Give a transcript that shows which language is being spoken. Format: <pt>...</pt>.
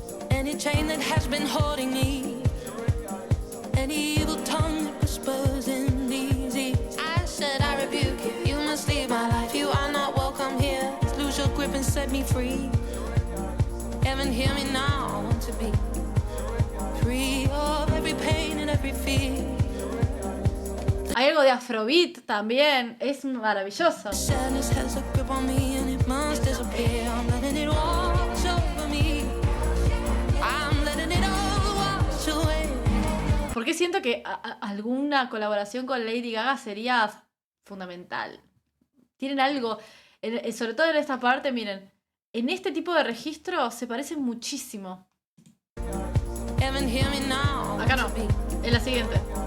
<en>Any chain that has been holding me, any evil tongue that whispers in these ears. I said I rebuke you, you must leave my life. You are not welcome here. Lose your grip and set me free. Heaven, hear me now, I want to be free of every pain and every fear.</en> <es>Hay algo de Afrobeat también, es maravilloso.</es> <en>Sadness has a grip on me and it must disappear. I'm letting it wash over me. I'm letting it all wash away.</en> <es>Porque siento que alguna colaboración con Lady Gaga sería fundamental. Tienen algo, sobre todo en esta parte, miren, en este tipo de registros se parecen muchísimo. Acá no, en la siguiente.</es>